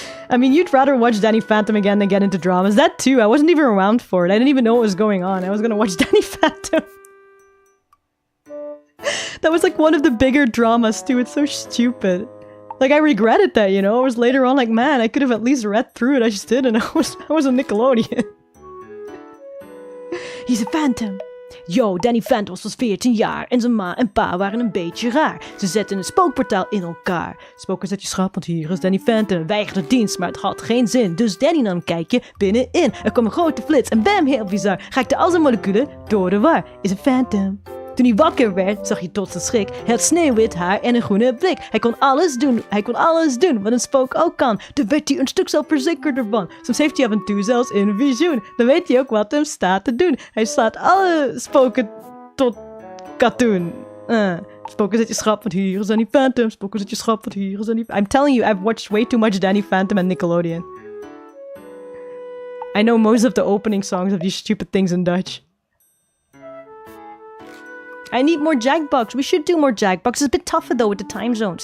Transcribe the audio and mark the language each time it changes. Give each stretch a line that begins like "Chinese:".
English: I mean, you'd rather watch Danny Phantom again than get into dramas. That too. I wasn't even around for it. I didn't even know what was going on. I was gonna watch Danny Phantom. That was like one of the bigger dramas too. It's so stupid. Like, I regretted that, you know? I was later on like, man, I could have at least read through it. I just didn't. I was a Nickelodeon. He's a phantom.
Dutch: Yo, Danny Phantom was 14 jaar en zijn ma en pa waren een beetje raar. Ze zetten een spookportaal in elkaar. Spoken, zet je schrap, want hier is Danny Phantom. Weigerde dienst, maar het had geen zin. Dus Danny nam een kijkje binnenin. Er kwam een grote flits en bam, heel bizar. Raakte al zijn moleculen door de war. Is een phantom. Toen hij wakker werd, zag je tot zijn schrik. Hij had sneeuwwit haar en een groene blik. Hij kon alles doen wat een spook ook kan. Toen werd hij een stuk zelfverzekerder van. Soms heeft hij af en toe zelfs een visioen. Dan weet hij ook wat hem staat te doen. Hij slaat alle spoken tot katoen. Spoken zet je schrap, want hier is Danny Phantom. Spoken zet je schrap, want hier is Danny...
English: I'm telling you, I've watched way too much Danny Phantom and Nickelodeon. I know most of the opening songs of these stupid things in Dutch. I need more Jackbox. We should do more Jackbox. It's a bit tougher though with the time zones.